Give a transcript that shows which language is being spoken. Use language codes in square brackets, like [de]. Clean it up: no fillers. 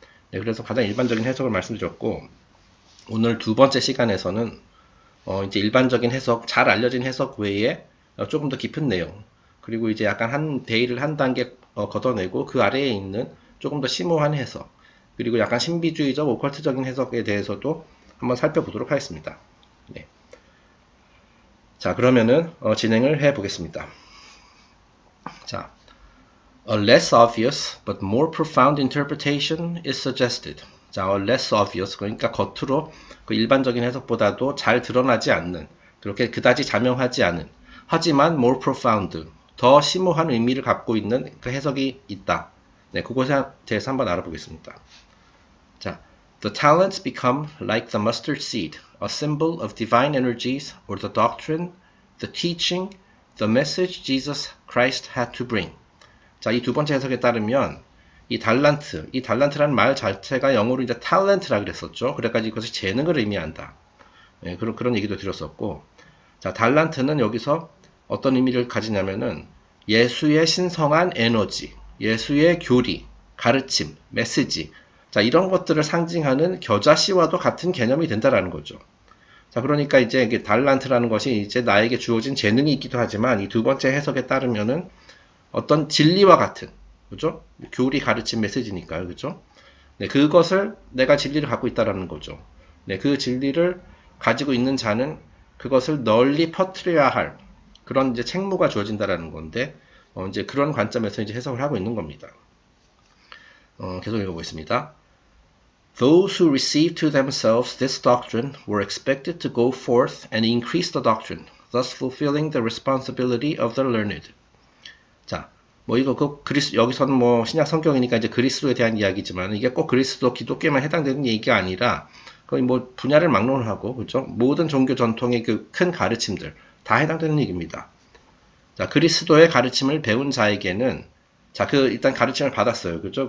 [ko] 네, 그래서 가장 일반적인 해석을 말씀드렸고, 오늘 두 번째 시간에서는 이제 일반적인 해석, 잘 알려진 해석 외에 조금 더 깊은 내용, 그리고 이제 약간 한 베일을 한 단계 걷어내고 그 아래에 있는 조금 더 심오한 해석, 그리고 약간 신비주의적, 오컬트적인 해석에 대해서도 한번 살펴보도록 하겠습니다. 네. 자, 그러면은 진행을 해 보겠습니다. [en] 자, A less obvious but more profound interpretation is suggested. [ko] 자, [en] a less obvious, [ko] 그러니까 겉으로 그 일반적인 해석보다도 잘 드러나지 않는, 그렇게 그다지 자명하지 않은, 하지만 [en] more profound, [ko] 더 심오한 의미를 갖고 있는 그 해석이 있다. 네, 그것에 대해서 한번 알아보겠습니다. [en] 자, the talents become like the mustard seed, a symbol of divine energies or the doctrine, the teaching, the message Jesus Christ had to bring. [ko] 자, 이 두 번째 해석에 따르면 이 달란트라는 말 자체가 영어로 이제 탤런트라 그랬었죠. 그래가지고 이것이 재능을 의미한다. 예, 그런 얘기도 드렸었고, 자, 달란트는 여기서 어떤 의미를 가지냐면은 예수의 신성한 에너지, 예수의 교리, 가르침, 메시지, 자, 이런 것들을 상징하는 겨자씨와도 같은 개념이 된다라는 거죠. 자, 그러니까 이제 이게 달란트라는 것이 이제 나에게 주어진 재능이 있기도 하지만 이 두 번째 해석에 따르면은 어떤 진리와 같은, 그죠? 교리 가르침 메시지니까요, 그죠? 네, 그것을 내가 진리를 갖고 있다라는 거죠. 네, 그 진리를 가지고 있는 자는 그것을 널리 퍼뜨려야 할 그런 이제 책무가 주어진다라는 건데, 이제 그런 관점에서 이제 해석을 하고 있는 겁니다. 계속 읽어보겠습니다. [en] Those who received to themselves this doctrine were expected to go forth and increase the doctrine, thus fulfilling the responsibility of the learned. [ko] 자, 뭐 이거 여기서는 뭐 신약 성경이니까 이제 그리스도에 대한 이야기지만 이게 꼭 그리스도 기독교에만 해당되는 얘기가 아니라 거의 뭐 분야를 막론하고 그죠? 모든 종교 전통의 그 큰 가르침들 다 해당되는 얘기입니다. 자, 그리스도의 가르침을 배운 자에게는 자, 일단 가르침을 받았어요. 그죠?